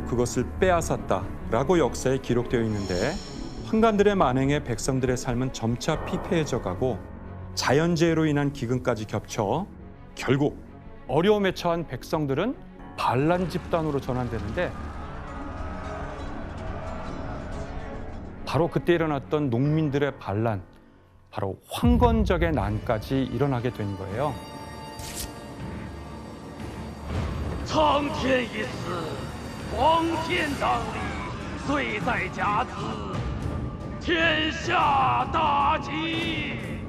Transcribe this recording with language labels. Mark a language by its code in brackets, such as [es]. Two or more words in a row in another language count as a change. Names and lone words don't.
[ko] 그것을 빼앗았다라고 역사에 기록되어 있는데 환관들의 만행에 백성들의 삶은 점차 피폐해져 가고 자연재해로 인한 기근까지 겹쳐 결국 어려움에 처한 백성들은 반란 집단으로 전환되는데 바로 그때 일어났던 농민들의 반란, 바로 황건적의 난까지 일어나게 된 거예요. [zh] 苍天已死， 皇天当立，岁在甲子，天下大吉。